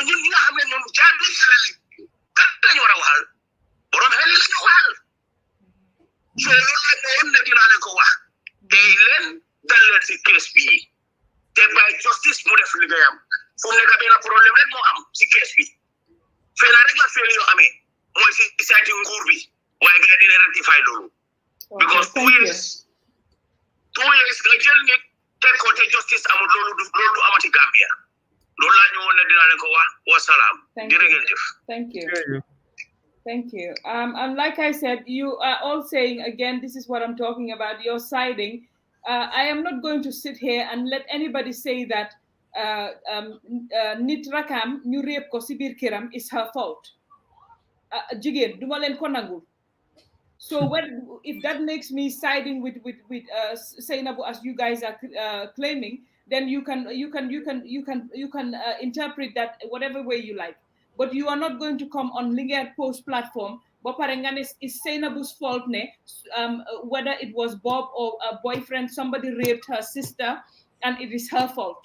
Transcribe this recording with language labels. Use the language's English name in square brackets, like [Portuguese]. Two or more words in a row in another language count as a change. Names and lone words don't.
[Wolof] ñun ñi nga xam ne ñun jaar nañ xel kan lañu war a waxal borom xel yi lañu waxal so loolu la woon ne dinaa leen ko wax tey leen dal leen si case bi te [English] by justice [Wolof] mu def liggéeyam fu mu nekk benn problème rek moo am si case bi fee na rek la fee yoo amee mooy si saati nguur bi waaye gars dina rectify loolu [English] because 2 years [Wolof] nga jël nit teg ko te justice amul loolu du amati Gambia loolu laa ñu woon ne dinaa leen ko wax wasalaam jërëjëf. [English] Thank you. Thank you. And like I said, you are all saying, again, this is what I'm talking about, you're siding. I am not going to sit here and let anybody say that [Wolof] nit rakam ñu rape ko si biir këram [English] is her fault. [Wolof] Jigéen duma leen ko nangul. [English] So if that makes me siding with Sainabu as you guys are claiming, then you can interpret that whatever way you like. But you are not going to come on Lingard Post platform. Is Sainabu's fault, whether it was Bob or a boyfriend, somebody raped her sister, and it is her fault.